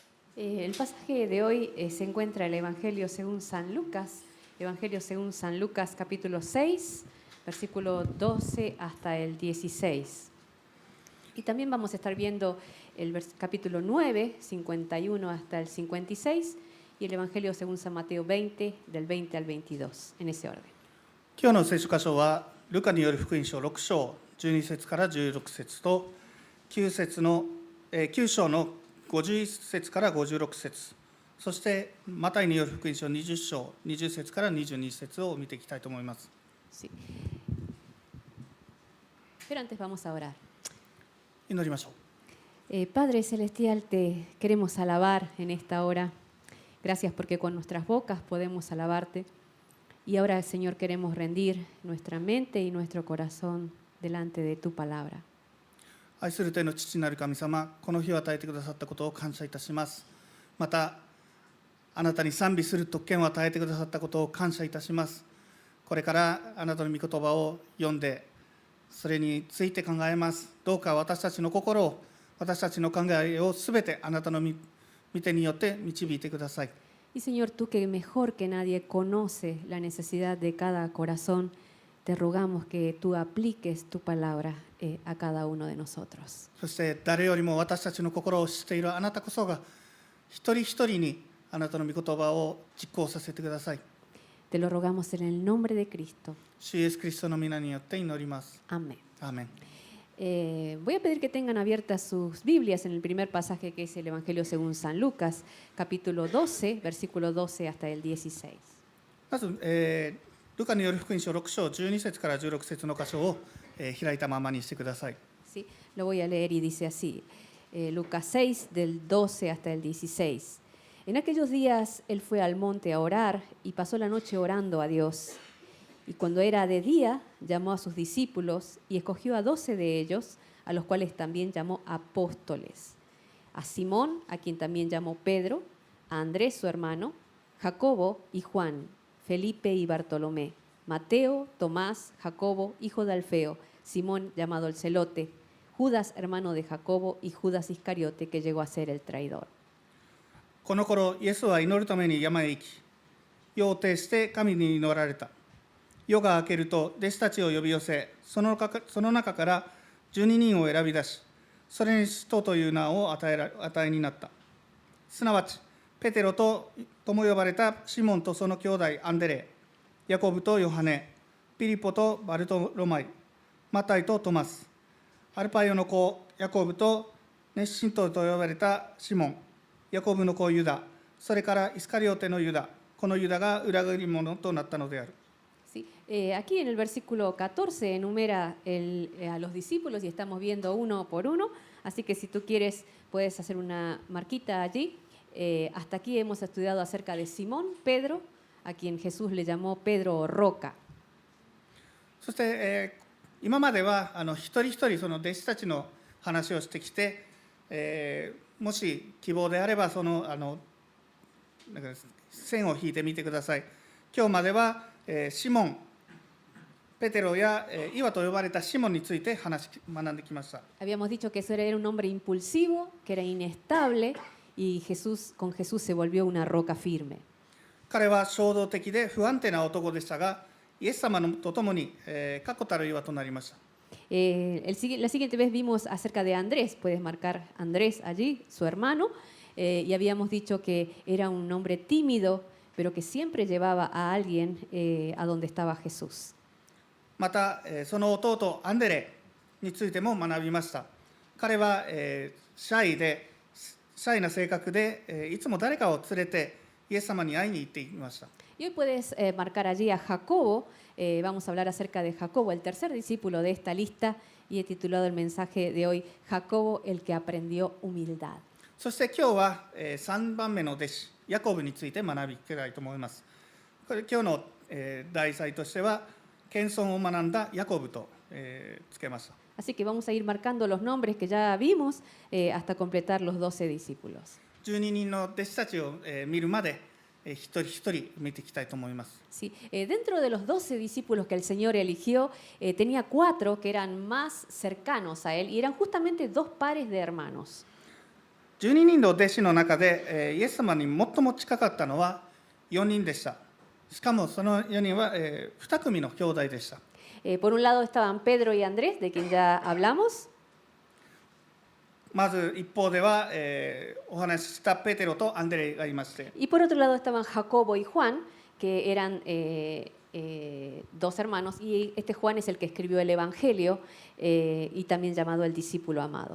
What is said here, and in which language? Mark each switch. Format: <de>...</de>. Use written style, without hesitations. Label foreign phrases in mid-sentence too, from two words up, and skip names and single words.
<es>El pasaje de hoy se encuentra en el Evangelio según San Lucas, capítulo 6, versículo 12 hasta el 16. Y también vamos a estar viendo el capítulo 9, 51 hasta el 56, y el Evangelio según San Mateo 20, del 20 al 22, en ese orden.</es> <ja>今日の聖書箇所はルカによる福音書6章12節から16節と 9章の51節から56節、そしてマタイによる福音書20章20節から22節を見ていきたいと思います。</ja> <es>Sí. Pero antes vamos a orar.</es> <ja>祈りましょう。</ja> <es>Padre Celestial, te queremos alabar en esta hora. Gracias porque con nuestras bocas podemos alabarte. Y ahora, Señor, queremos rendir nuestra mente y nuestro corazón delante de tu palabra.</es> <ja>愛する天の父なる神様、この日を与えてくださったことを感謝いたします。また、あなたに賛美する特権を与えてくださったことを感謝いたします。これからあなたの御言葉を読んで、それについて考えます。どうか私たちの心を、私たちの考えをすべてあなたの御手によって導いてください。</ja> <es>Y Señor, tú que mejor que nadie conoce la necesidad de cada corazón, te rogamos que tú apliques tu palabra a cada uno de nosotros.</es> <ja>そして誰よりも私たちの心を知っているあなたこそが、一人一人にあなたの御言葉を実行させてください。</ja> <es>Te lo rogamos en el nombre de Cristo.</es> <ja>主イエスキリストの皆によって祈ります。</ja> <es>Amén.</es> <ja>アーメン。</ja> <es>Voy a pedir que tengan abiertas sus Biblias en el primer pasaje que es el Evangelio según San Lucas, capítulo 12, versículo 12 hasta el 16.</es> <ja>まず、ルカによる福音書6章12節から16節の箇所を、開いたままにしてください。</ja> <es>Sí, lo voy a leer y dice así, Lucas 6, del 12 hasta el 16. En aquellos días él fue al monte a orar y pasó la noche orando a Dios. Y cuando era de día, llamó a sus discípulos y escogió a 12 de ellos, a los cuales también llamó apóstoles. A Simón, a quien también llamó Pedro, a Andrés su hermano, Jacobo y Juan, Felipe y Bartolomé, Mateo, Tomás, Jacobo, hijo de Alfeo, Simón llamado el Celote, Judas, hermano de Jacobo, y Judas Iscariote, que llegó a ser el traidor.</es> <ja>この頃、イエスは祈るために山へ行き、夜を徹して神に祈られた。夜が明けると、弟子たちを呼び寄せ、その中から12人を選び出し、それに使徒という名を与えになった。すなわち、ペテロとも呼ばれたシモンとその兄弟アンデレ、ヤコブとヨハネ、ピリポとバルトロマイ、マタイとトマス、アルパイオの子ヤコブと熱心党と呼ばれたシモン、ヤコブの子ユダ、それからイスカリオテのユダ、このユダが裏切り者となったのである。</ja> <es>Sí. Aquí en el versículo 14 enumera a los discípulos y estamos viendo uno por uno, así que si tú quieres puedes hacer una marquita allí. Hasta aquí hemos estudiado acerca de Simón, Pedro, a quien Jesús le llamó Pedro o Roca.</es> <ja>そして、今までは一人一人その弟子たちの話をしてきて、もし希望であればなんか線を引いてみてください。今日までは、シモン、ペテロや岩と呼ばれたシモンについて学んできました。</ja> <es>Habíamos dicho que ese era un hombre impulsivo, que era inestable y con Jesús se volvió una roca firme.</es> <ja>彼は衝動的で不安定な男でしたが、イエス様と共に確固たる岩となりました。</ja> <es>La siguiente vez vimos acerca de Andrés, puedes marcar Andrés allí, su hermano, y habíamos dicho que era un hombre tímido, pero que siempre llevaba a alguien a donde estaba Jesús.</es> <ja>また、その弟アンデレについても学びました。彼は、シャイな性格で、いつも誰かを連れてイエス様に会いに行っていました。</ja> <es>Y hoy puedes marcar allí a Jacobo. Vamos a hablar acerca de Jacobo, el tercer discípulo de esta lista, y he titulado el mensaje de hoy, Jacobo, el que aprendió humildad.</es> <ja>そして今日は、3番目の弟子、ヤコブについて学びたいと思います。これ今日の、題材としては、謙遜を学んだヤコブと、つけました。</ja> <es>Así que vamos a ir marcando los nombres que ya vimos hasta completar los 12 discípulos.</es> <ja>12 人の弟子たちを、見るまで、一人一人見ていきたいと思います。 Sí.</ja> <es>Dentro de los 12 discípulos que el Señor eligió, tenía 4 que eran más cercanos a Él y eran justamente 2 pares de hermanos.</es> <ja>12 人の弟子の中で、イエス様に最も近かったのは4人でした。しかもその4人は、2組の兄弟でした。</ja> <es>Por un lado estaban Pedro y Andrés, de quien ya hablamos.</es> <ja>まず一方では、お話ししたペテロとアンデレがいまして、</ja> <es>Y por otro lado estaban Jacobo y Juan, que eran dos hermanos. Y este Juan es el que escribió el Evangelio y también llamado el discípulo amado.</es>